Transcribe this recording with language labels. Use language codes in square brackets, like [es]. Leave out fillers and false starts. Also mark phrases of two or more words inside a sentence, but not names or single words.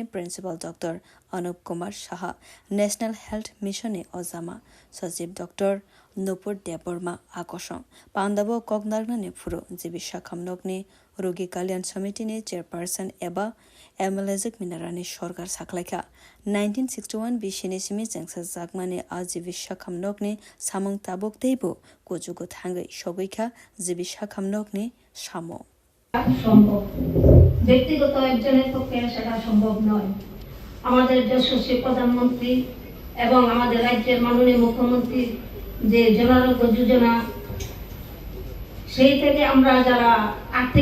[trp] प्रिंसिपल डॉक्टर अनुप कुमार साहा नेशनल हेल्थ मिशन अजामा सचिव डॉक्टर नुपुर देबबर्मा आकर्षण पांदाबो ककनारनानि फुरो जिबि साखमनकनि रोगी कल्याण समितिनि चेयरपर्सन एबा एमएलए मिनारानी सरकार साखलाइका 1961 बिसिनि सिमि जेंसा जागमाने आ जिबि साखमनकनि सामं ताबुक देबो कोजुगो थांगै सगैखा जिबि साखमनकनि सामो [bn] সম্ভব ব্যক্তিগত একজনের পক্ষে সেটা সম্ভব নয় আমাদের যশস্বী প্রধানমন্ত্রী এবং আমাদের রাজ্যের মাননীয় মুখ্যমন্ত্রী যে জনারোগ্য যোজনা সেই থেকে আমরা যারা আর্থিক